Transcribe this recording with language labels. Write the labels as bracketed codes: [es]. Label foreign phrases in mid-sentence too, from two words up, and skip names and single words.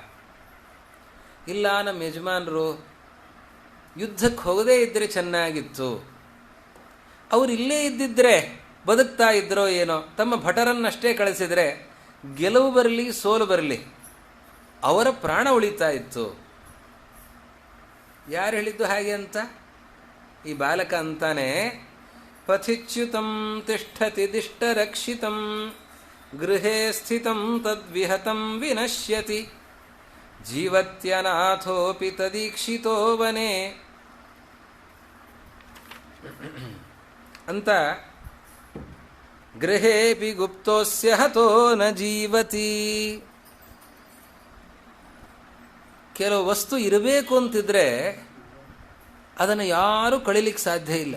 [kn] ನಮ್ಮ ಯಜಮಾನರು ಯುದ್ಧಕ್ಕೆ ಹೋಗದೇ ಇದ್ದರೆ ಚೆನ್ನಾಗಿತ್ತು, ಅವರು ಇಲ್ಲೇ ಇದ್ದಿದ್ರೆ ಬದುಕ್ತಾ ಇದ್ರೋ ಏನೋ, ತಮ್ಮ ಭಟರನ್ನಷ್ಟೇ ಕಳಿಸಿದರೆ ಗೆಲುವು ಬರಲಿ ಸೋಲು ಬರಲಿ ಅವರ ಪ್ರಾಣ ಉಳಿತಾ ಇತ್ತು. ಯಾರು ಹೇಳಿದ್ದು ಹಾಗೆ ಅಂತ? ಈ ಬಾಲಕ ಅಂತಾನೆ, [sa] ಪಥಿಚ್ಯುತಂ ತಿಷ್ಠತಿ ದಿಷ್ಟ ರಕ್ಷಿತಂ ಗೃಹೇ ಸ್ಥಿತಂ ತದ್ವಿಹತಂ ವಿನಶ್ಯತಿ ಜೀವತ್ಯನಾಥೋಪಿ ತದೀಕ್ಷಿತೋ ವನೆ ಅಂತ. ಗೃಹೇಪಿ ಗುಪ್ತೋಸ್ಯ ಹತೋ ನ ಜೀವತಿ. [kn] ಕೆಲವು ವಸ್ತು ಇರಬೇಕು ಅಂತಿದ್ರೆ ಅದನ್ನು ಯಾರೂ ಕಳೀಲಿಕ್ಕೆ ಸಾಧ್ಯ ಇಲ್ಲ.